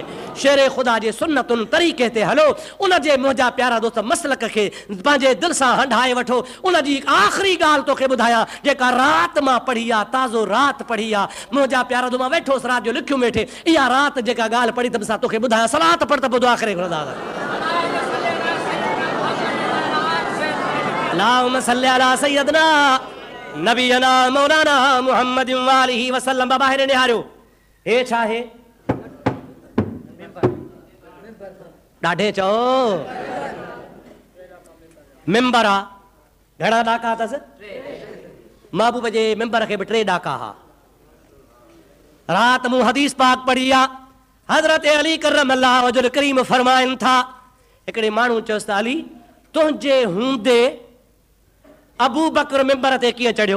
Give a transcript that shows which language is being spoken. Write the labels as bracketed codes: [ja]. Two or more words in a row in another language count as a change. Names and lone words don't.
[sd] शेर ख़ुदा जे सुन्नतुनि तरीक़े ते हलो, उन जे मुंहिंजा प्यारा दोस्त मसलक खे पंहिंजे दिलि सां हंढाए वठो। उन जी आख़िरी ॻाल्हि तोखे ॿुधायां जेका राति मां पढ़ी आहे, ताज़ो राति पढ़ी आहे। मुंहिंजा प्यारा दो मां वेठोसि राति जो लिखियो वेठे, इहा राति जेका ॻाल्हि पढ़ी त सां तोखे ॿुधायां। सलात पढ़ त ॿुधो आख़िरी खुदा [ar] اللهم صلي على سيدنا نبينا مولانا محمد وآله وسلم. [sd] बाबा हेॾे निहारियो, हे छा आहे? ॾाढे चओ मिंबर आहे। घणा ॾाका अथसि? महबूब जे मिंबर खे बि 3 ॾाका हा। राति मूं हदीस पाक पढ़ी आहे, हज़रत अली [ar] كرم الله وجهه الكريم [sd] फरमाइनि था, हिकिड़े माण्हू चयोसि त अली तुंहिंजे हूंदे अबू बकर मिंबर ते कीअं चढ़ियो?